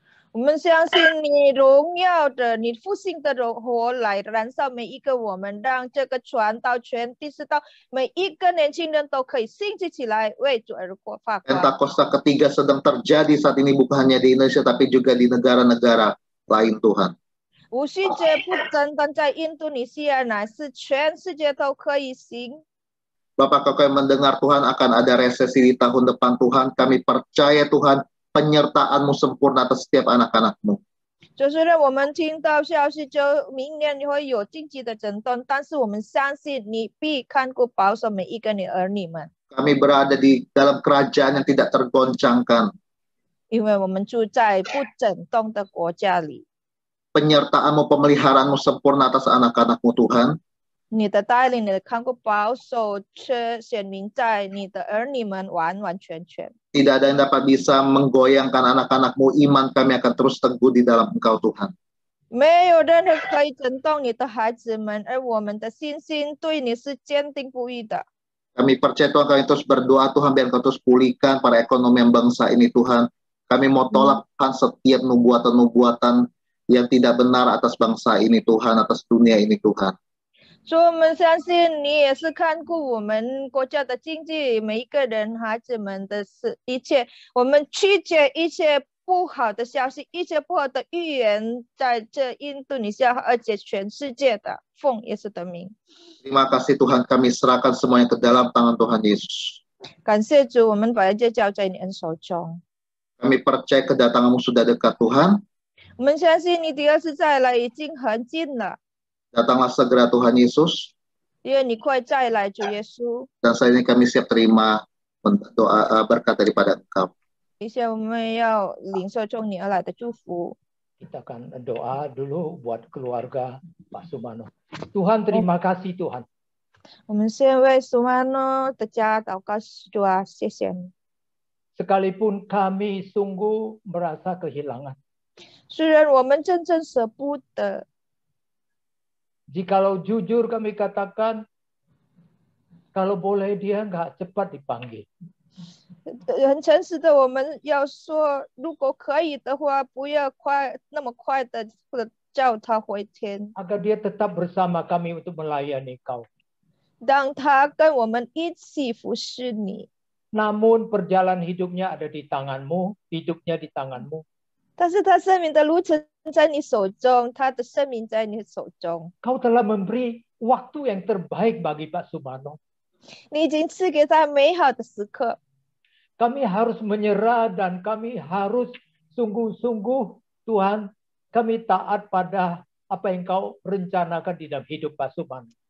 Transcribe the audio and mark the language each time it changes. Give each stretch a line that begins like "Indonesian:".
Chinese: 我们相信你荣耀的、你复兴的火来燃烧每一个我们，让这个传到全地，直到每一个年轻人都可以兴起起来，为主而发光。
Indonesian: Pentakosta ketiga sedang terjadi saat ini, bukan hanya di Indonesia tapi juga di negara-negara lain Tuhan.
Chinese: 五旬节不单单在印度尼西亚，乃是全世界都可以行。
Indonesian: Bapak, Kau yang mendengar Tuhan akan ada resesi di tahun depan Tuhan. Kami percaya Tuhan, penyertaan-Mu sempurna atas setiap anak-anak-Mu.
Chinese: 就是让我们听到消息，就明年你会有经济的震动，但是我们相信你必看顾保守每一个你儿女们。
Indonesian: Kami berada di dalam kerajaan yang tidak tergoncangkan.
Chinese: 因为我们住在不震动的国家里。
Indonesian: Penyertaan-Mu, pemeliharaanmu sempurna atas anak-anak-Mu Tuhan.
Chinese: 你的带领，你的看顾保守，却显明在你的儿女们完完全全。
Indonesian: Tidak ada yang dapat bisa menggoyangkan anak-anak-Mu. Iman kami akan terus teguh di dalam Engkau Tuhan.
Chinese: 没有任何可以震动你的孩子们，而我们的信心对你是坚定不移的。
Indonesian: Kami percaya Tuhan, kami terus berdoa Tuhan, biar Kau terus pulihkan perekonomian bangsa ini Tuhan. Kami mau tolak Tuhan setiap nubuatan-nubuatan yang tidak benar atas bangsa ini Tuhan, atas dunia ini Tuhan.
Chinese: 所以我们相信你也是看顾我们国家的经济，每一个人孩子们的事，一切我们拒绝一切不好的消息，一切不好的预言，在这印度尼西亚而且全世界的，奉耶稣的名。
Indonesian: Terima kasih Tuhan, kami serahkan semuanya ke dalam tangan Tuhan Yesus.
Chinese: 感谢主，我们把一切交在你恩手中。
Indonesian: Kami percaya kedatangan-Mu sudah dekat Tuhan.
Chinese: 我们相信你第二次再来已经很近了，
Indonesian: Datanglah segera Tuhan Yesus.
Chinese: 因为你快再来，主耶稣。
Indonesian: Dan saat ini kami siap terima doa berkat daripada Engkau.
Chinese: 一些我们要领受从你而来的祝福。
Indonesian: Kita akan doa dulu buat keluarga Pak Sumano. Tuhan, terima kasih Tuhan.
Chinese: 我们先为苏曼诺的家祷告，主啊，谢谢你。
Indonesian: Sekalipun kami sungguh merasa kehilangan.
Chinese: 虽然我们真正舍不得，
Indonesian: Jikalau jujur kami katakan, kalau boleh dia nggak cepat dipanggil.
Chinese: 很诚实的，我们要说，如果可以的话，不要那么快的或者叫他回天，
Indonesian: Agar dia tetap bersama kami untuk melayani kau.
Chinese: 让他跟我们一起服侍你。
Indonesian: Namun perjalanan hidupnya ada di tanganmu, hidupnya di tanganmu.
Chinese: 但是他生命的路程在你手中，他的生命在你手中。
Indonesian: Kau telah memberi waktu yang terbaik bagi Pak Sumano.
Chinese: 你已经赐给他美好的时刻，
Indonesian: Kami harus menyerah dan kami harus sungguh-sungguh, Tuhan, kami taat pada apa yang kau rencanakan di dalam hidup Pak Sumano.